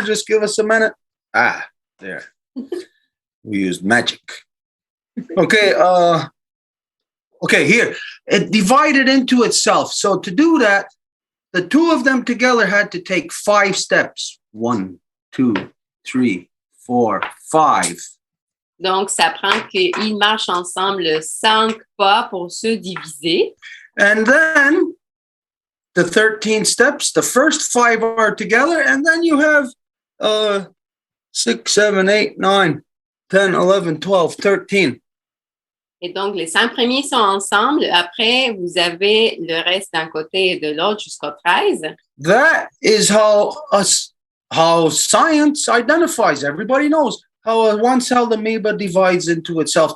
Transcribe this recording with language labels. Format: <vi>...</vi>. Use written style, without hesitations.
<en>Just give us a minute. There. We used magic. Okay, okay, here. It divided into itself. So to do that, the two of them together had to take 5 steps. 1, 2, 3, 4, 5.</en> <fr>Donc, ça prend qu'ils marchent ensemble 5 pas pour se diviser.</fr> <en>And then the 13 steps, the first 5 are together, and then you have 6, 7, 8, 9, 10, 11, 12, 13.</en> <fr>Et donc, les 5 premiers sont ensemble. Après, vous avez le reste d'un côté et de l'autre jusqu'au 13.</fr> <en>That is how science identifies. Everybody knows how a one-celled amoeba divides into itself.</en>